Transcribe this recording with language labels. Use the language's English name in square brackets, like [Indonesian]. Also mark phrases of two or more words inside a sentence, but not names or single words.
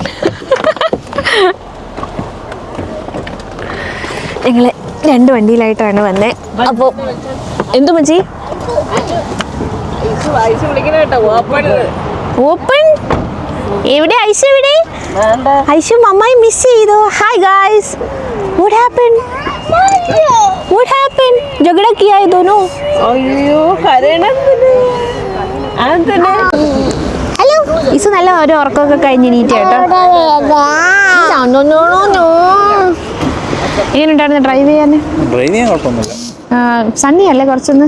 [Malayalam] ഞങ്ങൾ 2 വണ്ടിയിലായിട്ടാണ് വന്നത്. അപ്പോൾ എന്തു മച്ചി? ഓപ്പൺ എവിടെ? ഐശു എവിടെ? ഐശു മമ്മായി മിസ് ചെയ്തു. [English] hi guys, what happened? What happened? [Hindi] झगड़ा किया है दोनों? [Malayalam] അയ്യോ കരയണം. ഹലോ. ഇസു നല്ല ഒരു ഉറക്കമൊക്കെ കഴിഞ്ഞ് നീറ്റ് കേട്ടോ. എങ്ങനെയുണ്ടായിരുന്നു ഡ്രൈവ് ചെയ്യാൻ? കുഴപ്പമൊന്നുമില്ല. സണ്ണി അല്ലേ കുറച്ചൊന്ന്?